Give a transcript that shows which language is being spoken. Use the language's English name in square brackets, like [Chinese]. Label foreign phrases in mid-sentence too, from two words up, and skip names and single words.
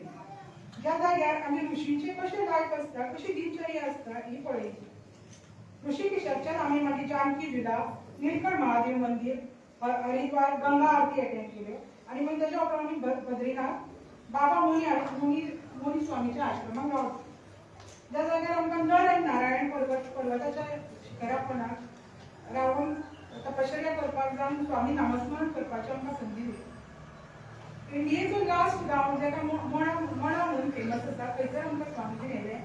[Konkani] ज्या जाग्यार आम्ही ऋषींचे कसे लायक असता, कशी दिनचर्या असता ही पळयली। ऋषिकेशाच्या आम्ही मागीर जानकी विला, नीलकंठ महादेव मंदिर, हरिद्वार गंगा आरती अटेंड केल्यो आणि मग त्याच्या उपरांत आम्ही बद्रीनाथ बाबा मुनी स्वामीच्या आश्रमात रावलो। ज्या जाग्यार आमकां नर नारायण पर्वताच्या शिखरापणाक रावून तपश्चर्या करपाक जावन स्वामी नामस्मरण करपाची आमकां संदी दिली। इंडियेचो लास्ट गांव जेका मणा म्हणून फेमस आसा थंयसर आमकां स्वामीजी व्हेले।